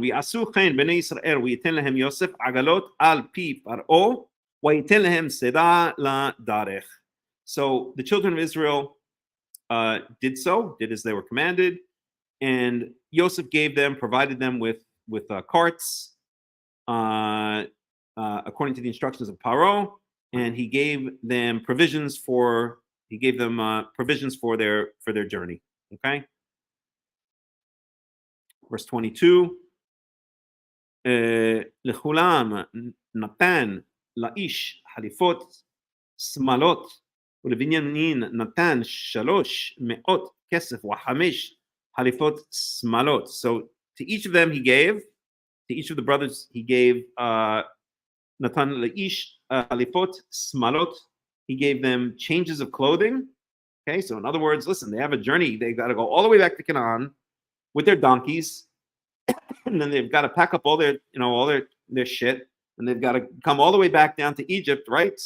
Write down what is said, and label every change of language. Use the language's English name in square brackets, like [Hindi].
[Hebrew] ויעשו כן בני ישראל וייתן להם יוסף עגלות על פי פרעה וייתן להם צידה לדרך. [English] So the children of Israel did as they were commanded, and Joseph provided them with carts according to the instructions of Paro, and he gave them provisions for their journey. Okay, verse 22. [Hebrew] לכולם נתן לאיש חליפות שמלות ולבנימין נתן 300 כסף ו5 חליפות שמלות. [English] So to each of them he gave, to each of the brothers he gave [Hebrew] נתן לאיש חליפות שמלות. [English] He gave them changes of clothing. Okay, so in other words, listen, they have a journey. They got to go all the way back to Canaan with their donkeys, and then they've got to pack up all their shit, and they've got to come all the way back down to Egypt, right?